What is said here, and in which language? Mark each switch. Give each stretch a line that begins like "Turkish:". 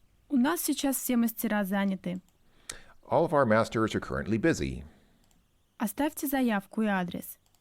Russian: У нас сейчас все мастера заняты.
English: All of our masters are currently busy.
Russian: Оставьте заявку и адрес.